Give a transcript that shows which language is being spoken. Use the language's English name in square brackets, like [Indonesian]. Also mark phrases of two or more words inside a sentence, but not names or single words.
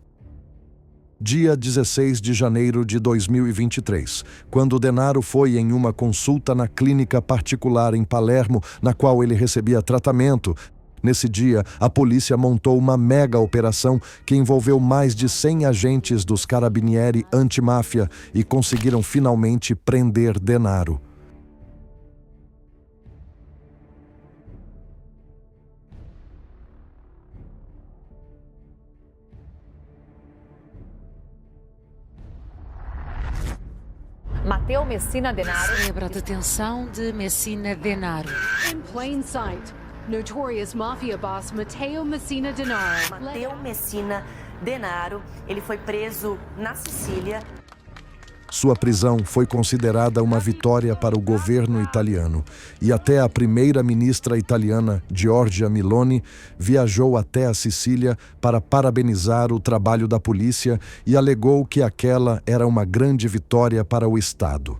[Portuguese] Dia 16 de janeiro de 2023, quando Denaro foi em uma consulta na clínica particular em Palermo, na qual ele recebia tratamento. Nesse dia, a polícia montou uma mega operação que envolveu mais de 100 agentes dos Carabinieri antimáfia e conseguiram finalmente prender Denaro. Matteo Messina Denaro. Celebra a detenção de Messina Denaro. [English] In plain sight, notorious mafia boss Matteo Messina Denaro. [Portuguese] Matteo Messina Denaro, ele foi preso na Sicília. Sua prisão foi considerada uma vitória para o governo italiano e até a primeira-ministra italiana, Giorgia Meloni, viajou até a Sicília para parabenizar o trabalho da polícia e alegou que aquela era uma grande vitória para o Estado.